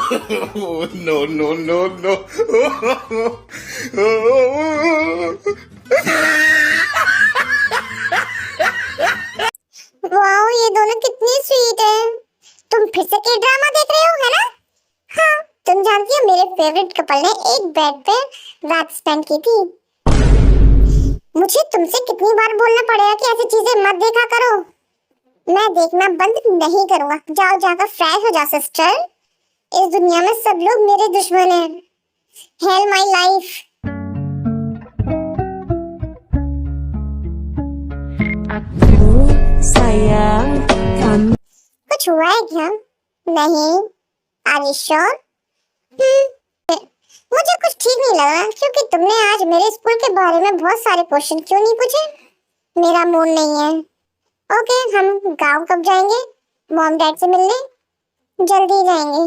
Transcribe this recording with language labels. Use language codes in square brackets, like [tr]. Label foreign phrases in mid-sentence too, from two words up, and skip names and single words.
[en] no, no, no, no. [hi] वाओ, ये दोनों कितनी स्वीट है। तुम फिर से के ड्रामा देख रहे हो, है ना? हाँ, तुम जानती हो मेरे फेवरेट कपल ने एक बेड पे रात स्पेंड की थी। मुझे तुमसे कितनी बार बोलना पड़ेगा कि ऐसी चीजें मत देखा करो। मैं देखना बंद नहीं करूंगा। जाओ जाकर फ्रेश हो जाओ सिस्टर। इस दुनिया में सब लोग मेरे दुश्मन हैं। [en] hell my life. [id] Aku sayang kamu. [hi] कुछ हुआ है क्या? नहीं। [en] are you sure? [hi] मुझे कुछ ठीक नहीं लग रहा क्योंकि तुमने आज मेरे स्कूल के बारे में बहुत सारे क्वेश्चन क्यों नहीं पूछे? मेरा मूड नहीं है। ओके, हम गांव कब जाएंगे? [en] mom dad [hi] से मिलने? जल्दी जाएंगे।